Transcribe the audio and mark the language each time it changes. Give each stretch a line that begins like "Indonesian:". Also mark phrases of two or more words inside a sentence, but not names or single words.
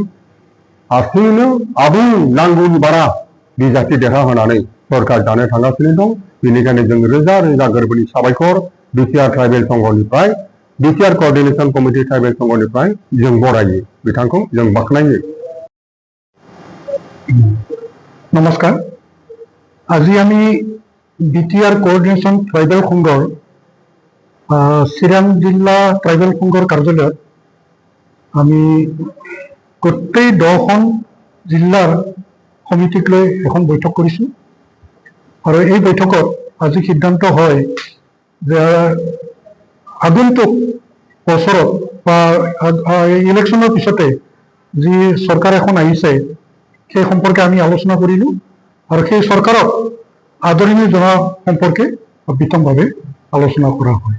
Bodo: हारसिङैनो आबुं नांगौनि बारा बिजाथि देरहाहोनानै सरकार जानो थांगासिनो दं। बेनिखायनो जों रोजा रोजा गोरबोनि साबायखर बिटिआर ट्राइबेल संघनिफ्राय बिटिआर क'अर्डिनेशन कमिटि ट्राइबेल संघनिफ्राय जों बरायो, बिथांखौ जों बाख्नायो। नमस्कार।
Assamese: আজি আমি বিটিআর কোঅর্ডিনেশন ট্রাইবেল সংঘৰ চিৰাং জিলা ট্ৰাইবেল সংঘৰ কাৰ্যালয়ত আমি গোটেই 10খন জিলাৰ সমিতিক লৈ এখন বৈঠক কৰিছোঁ আৰু এই বৈঠকত আজি সিদ্ধান্ত হয় যে আগন্তুক বছৰত বা ইলেকশ্যনৰ পিছতে যি চৰকাৰ এখন আহিছে সেই সম্পৰ্কে আমি আলোচনা কৰিলোঁ আৰু সেই চৰকাৰক আদৰণি জনোৱা সম্পৰ্কে বিতংভাৱে আলোচনা কৰা হয়।